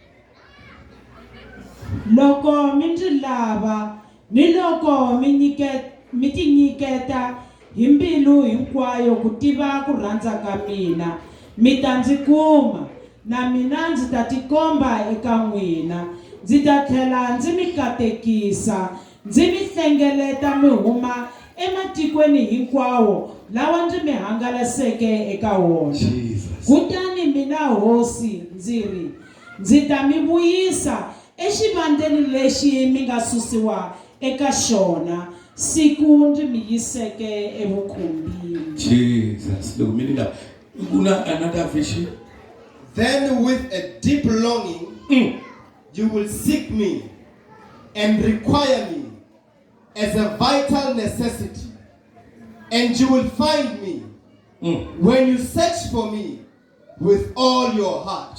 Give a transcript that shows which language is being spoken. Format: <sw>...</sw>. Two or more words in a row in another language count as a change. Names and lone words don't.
<ts>loko mi ndzi lava ni loko mi tinyiketa hi mbilu hinkwayo ku tiva ku rhandza ka mina mi ta ndzi kuma na mina ndzi ta tikomba eka n'wina ndzi ta tlhela ndzi mi katekisa ndzi mi hlengeleta mi huma ematikweni hinkwawo lawa ndzi mi hangalaseke eka wona. Kutani mina hosi ndzi ta mi vuyisa exivandleni lexi mi nga susiwa eka xona siku ndzi mi yiseke evukhumbini.</ts> <en>Jesus. Look, meaning that another vision. Then with a deep longing you will seek me and require me as a vital necessity, and you will find me when you search for me with all your heart.</en>